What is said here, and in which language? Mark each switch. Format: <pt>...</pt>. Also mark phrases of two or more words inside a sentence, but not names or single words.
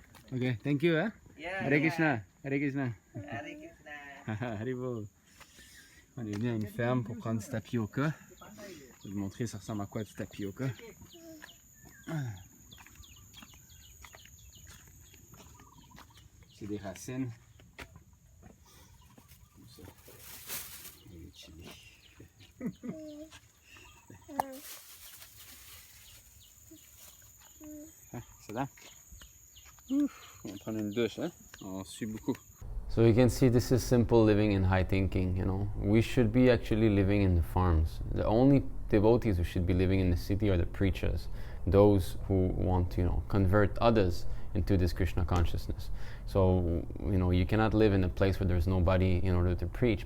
<en>Okay, thank you. Yeah, Hare yeah. Krishna. Hare Krishna. Hare Krishna. Haribol.</en> <fr>On est venu à une ferme pour prendre du tapioca. Je vais vous montrer ça ressemble à quoi du tapioca. C'est des racines. Comme ça. Et des chili. C'est là. On va prendre une douche, hein? On suit beaucoup.</fr> <en>So you can see this is simple living and high thinking, you know. We should be actually living in the farms. The only devotees who should be living in the city are the preachers, those who want to, you know, convert others into this Krishna consciousness. So, you know, you cannot live in a place where there's nobody in order to preach.</en>